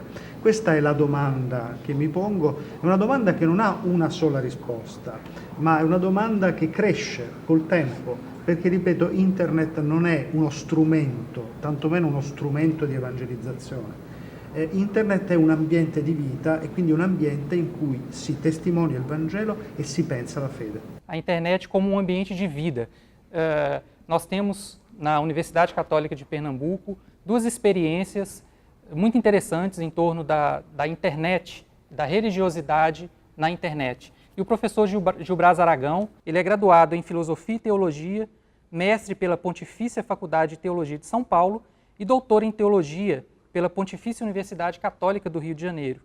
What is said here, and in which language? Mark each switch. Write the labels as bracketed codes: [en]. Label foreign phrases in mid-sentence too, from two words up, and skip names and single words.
[it] Questa è la domanda che mi pongo, è una domanda che non ha una sola risposta, ma è una domanda che cresce col tempo, perché, ripeto, Internet non è uno strumento, tantomeno uno strumento di evangelizzazione. Internet è un ambiente di vita e quindi un ambiente in cui si testimonia il Vangelo e si pensa la fede. [pt] A internet como um ambiente de vida. Nós temos na Universidade Católica de Pernambuco 2 experiências muito interessantes em torno da internet, da religiosidade na internet. E o professor Gilbras Aragão, ele é graduado em Filosofia e Teologia, mestre pela Pontifícia Faculdade de Teologia de São Paulo e doutor em Teologia pela Pontifícia Universidade Católica do Rio de Janeiro.